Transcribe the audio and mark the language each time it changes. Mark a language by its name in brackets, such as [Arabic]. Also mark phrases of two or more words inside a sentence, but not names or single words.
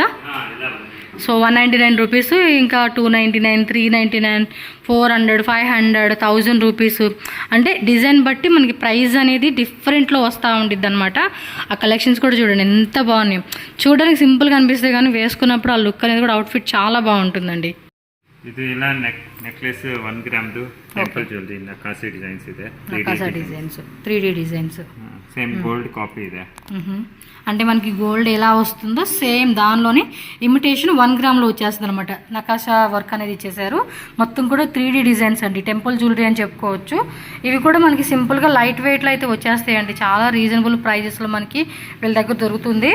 [Telugu] సో 199 రూపీస్, ఇంకా 299, 399, 400, 500, 1000 రూపీస్. అంటే డిజైన్ బట్టి మనకి ప్రైస్ అనేది డిఫరెంట్లో వస్తూ ఉంటుంది అనమాట. ఆ కలెక్షన్స్ కూడా చూడండి ఎంత బాగున్నాయి. చూడడానికి సింపుల్గా అనిపిస్తే కానీ వేసుకున్నప్పుడు ఆ లుక్ అనేది కూడా అవుట్ఫిట్ చాలా బాగుంటుందండి. [Kannada] ಇದು ಇಲ್ಲ ನೆಕ್ಲೆಸ್ 1 ಗ್ರಾಮ್ದು [English] temple jewellery [Kannada] ನಕಾಸಿ ಡಿಸೈನ್ಸ್ ಇದೆ, ನಕಾಸ ಡಿಸೈನ್ಸ್, 3D ಡಿಸೈನ್ಸ್. [English] same gold copy ಇದೆ. [Telugu] అంటే మనకి గోల్డ్ ఎలా వస్తుందో సేమ్ దానిలోనే ఇమిటేషన్ 1 గ్రామ్లో వచ్చేస్తుంది అనమాట. నకాషా వర్క్ అనేది ఇచ్చేసారు. మొత్తం కూడా 3D డిజైన్స్ అండి, [English] temple jewellery [Telugu] అని చెప్పుకోవచ్చు. ఇవి కూడా మనకి సింపుల్గా [English] light weight [Telugu] అయితే వచ్చేస్తాయండి. చాలా [English] reasonable prices [Telugu] మనకి వీళ్ళ దగ్గర దొరుకుతుంది.